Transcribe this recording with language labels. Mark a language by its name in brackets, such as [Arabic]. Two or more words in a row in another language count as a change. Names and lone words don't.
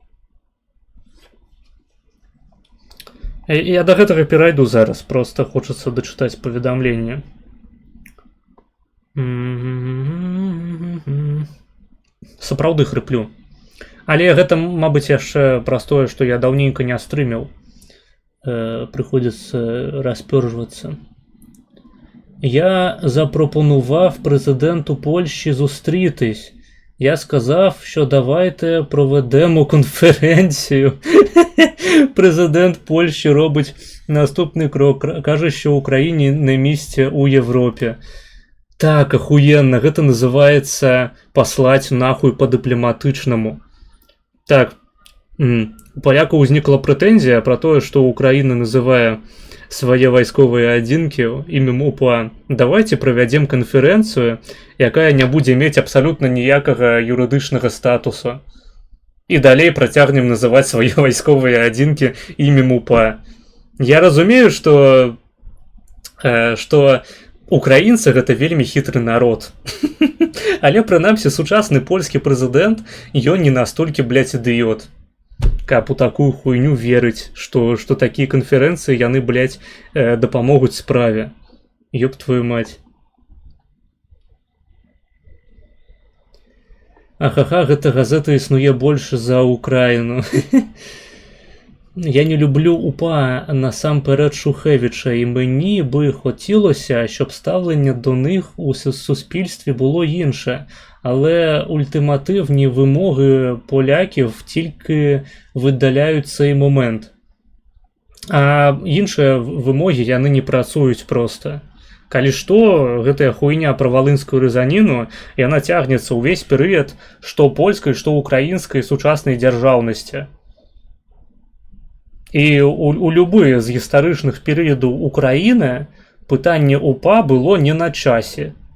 [Belarusian] Я да гэтага перайду зараз, просто хочацца дачытаць паведамленне. Сапраўды хрыплю. Але гэта, мабыць, яшчэ праз тое, што я даўненька не стрыміў. Прыходзіцца распёржвацца. [Ukrainian] Я запропонував президенту Польщі зустрітись. Я сказав, що давайте проведемо конференцію. Президент Польщі робить наступний крок. Каже, що Україні не місце у Європі. Так, [Russian] охуенно. Гэта называется послать нахуй по-дипломатичному. [Belarusian] Так, у палякаў узнікла прэтэнзія пра тое, што Украіна называе свае вайсковыя адзінкі імем УПА. Давайте правядзем канферэнцыю, якая не будзе мець абсалютна ніякага юрыдычнага статусу. І далей працягнем называць свае вайсковыя адзінкі імем УПА. Я разумею, што украінцы гэта вельмі хітры народ. Але прынамсі сучасны польскі прэзідэнт, ён не настолькі, блядь, ідыёт, каб у такую хуйню верыць, што такія канферэнцыі яны, блядь, дапамогуць справе. [Russian] Ёб твою мать. [Belarusian] Ахаха, гэта газета існуе больш за Украіну. [Ukrainian] Я не люблю УПА насамперед Шухевича, і мені би хотілося, щоб ставлення до них у суспільстві було інше. Але ультимативні вимоги поляків тільки видаляють цей момент. А інші вимоги [Belarusian] яны не працуюць просто. Калі што, гэтая хуйня пра валынскую рэзаніну, яна цягнецца ўвесь перыяд што польскай, што украінскай сучаснай дзяржаўнасці. І у любы з гістарычных перыядаў Украіны пытанне УПА было не на часе.